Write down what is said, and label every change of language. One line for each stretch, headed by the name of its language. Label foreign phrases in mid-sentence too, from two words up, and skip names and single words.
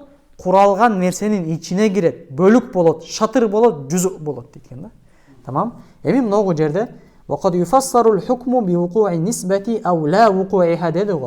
Kyrgyz: Куралган нерсенин ичине кирет, бөлүк болот, шатыр болот, жүзү болот дейт да. Тамам? Эми муногу жерде
Arabic: وقد يفسر الحكم بوقوع النسبة أو لا وقوعها دедиго.